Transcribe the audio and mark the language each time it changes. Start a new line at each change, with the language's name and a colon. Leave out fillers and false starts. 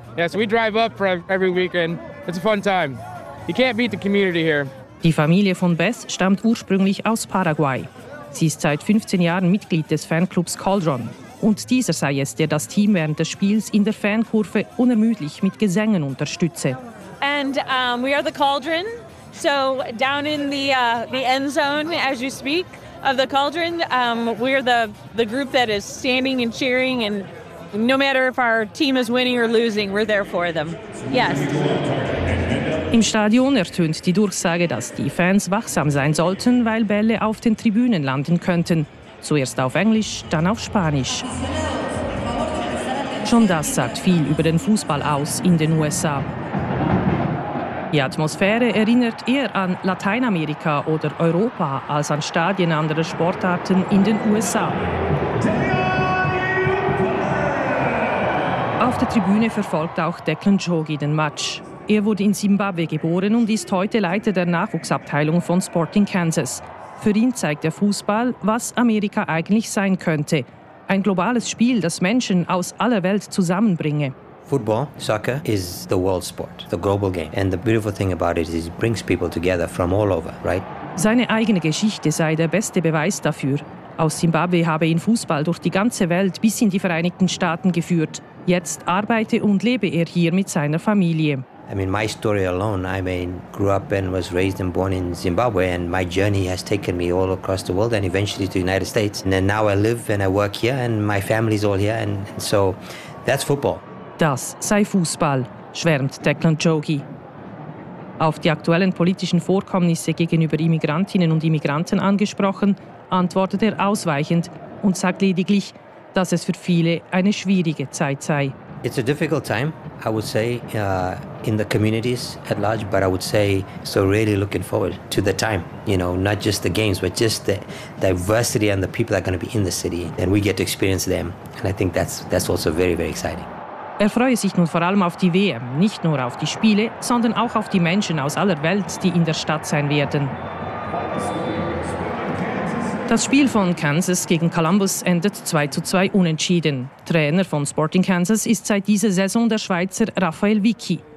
English: Yeah, so we drive up for every weekend. It's a fun time. You can't beat the community here.
German: Die Familie von Beth stammt ursprünglich aus Paraguay. Sie ist seit 15 Jahren Mitglied des Fanclubs Cauldron. Und dieser sei es, der das Team während des Spiels in der Fankurve unermüdlich mit Gesängen unterstütze.
English: And we are the Cauldron. So down in the end zone, as you speak, of the Cauldron. We're the group that is standing and cheering, and no matter if our team is winning or losing, we're there for them. Yes.
German: Im Stadion ertönt die Durchsage, dass die Fans wachsam sein sollten, weil Bälle auf den Tribünen landen könnten. Zuerst auf Englisch, dann auf Spanisch. Schon das sagt viel über den Fußball aus in den USA. Die Atmosphäre erinnert eher an Lateinamerika oder Europa als an Stadien anderer Sportarten in den USA. Auf der Tribüne verfolgt auch Declan Jogi den Match. Er wurde in Simbabwe geboren und ist heute Leiter der Nachwuchsabteilung von Sporting Kansas. Für ihn zeigt der Fußball, was Amerika eigentlich sein könnte. Ein globales Spiel, das Menschen aus aller Welt zusammenbringe.
English: Football, soccer, is the world sport, the global game. And the beautiful thing about it is it brings people together from all over, right?
German: Seine eigene Geschichte sei der beste Beweis dafür. Aus Simbabwe habe ihn Fußball durch die ganze Welt bis in die Vereinigten Staaten geführt. Jetzt arbeite und lebe er hier mit seiner Familie.
English: I mean, my story alone, I mean, grew up and was raised and born in Zimbabwe, and my journey has taken me all across the world and eventually to the United States. And then now I live and I work here and my family is all here, and so that's football.
German: Das sei Fußball, schwärmt Declan Jogi. Auf die aktuellen politischen Vorkommnisse gegenüber Immigrantinnen und Immigranten angesprochen, antwortet er ausweichend und sagt lediglich, dass es für viele eine schwierige Zeit sei.
English: It's a difficult time, I would say, in the communities at large, but I would say so really looking forward to the time, you know, not just the games, but just the diversity and the people that are going to be in the city, and we get to experience them, and I think that's also very, very exciting.
German: Er freue sich nun vor allem auf die WM, nicht nur auf die Spiele, sondern auch auf die Menschen aus aller Welt, die in der Stadt sein werden. Das Spiel von Kansas gegen Columbus endet 2-2 unentschieden. Trainer von Sporting Kansas ist seit dieser Saison der Schweizer Raphael Vicky.